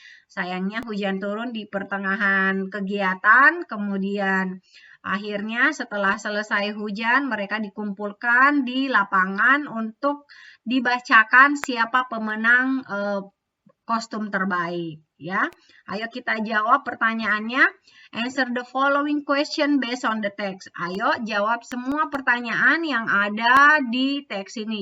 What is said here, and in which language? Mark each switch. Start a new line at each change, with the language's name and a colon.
Indonesian: Sayangnya hujan turun di pertengahan kegiatan, kemudian akhirnya setelah selesai hujan mereka dikumpulkan di lapangan untuk dibacakan siapa pemenang kostum terbaik, ya. Ayo kita jawab pertanyaannya.
English: Answer the following question based on the text.
Indonesian: Ayo jawab semua pertanyaan yang ada di teks ini.